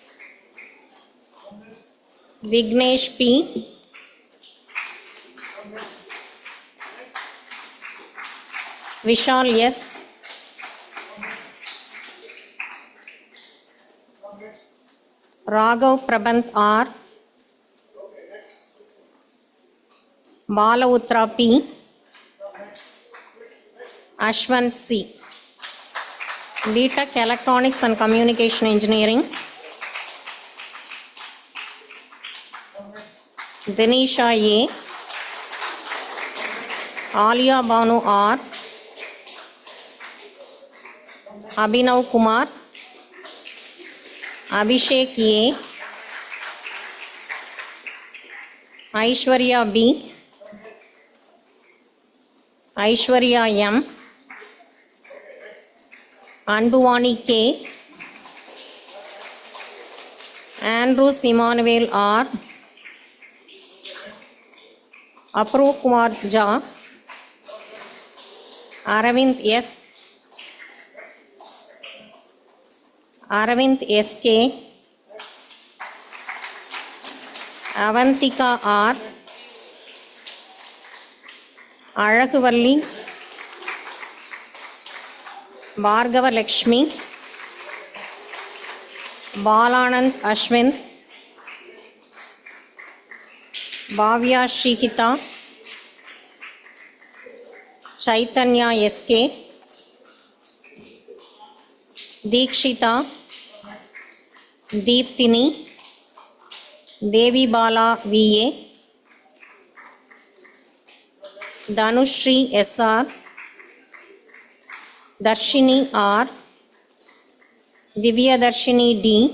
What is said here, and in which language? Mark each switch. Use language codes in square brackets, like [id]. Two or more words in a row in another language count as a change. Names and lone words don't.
[en] Vignesh P. Vishal S. Raghav Prabant R. Balautra P. Ashwan C. B.Tech Electronics and Communication Engineering, Denisha A. Alia Banu R. Abhinav Kumar. Abhishek A. Aishwarya B. Aishwarya M. Anbuvani K. Andrews Emmanuel R. Apru Kumar Jha. Aravind S. Aravind S.K. Avantika R. Azhaguvalli. Bhargava Lakshmi. Balanand Ashwin. Bhavya Shrihita. Chaitanya S.K. Deekshita. Deeptini. Devi Bala V.A. Dhanushri S.R. Darshini R. Divya Darshini D.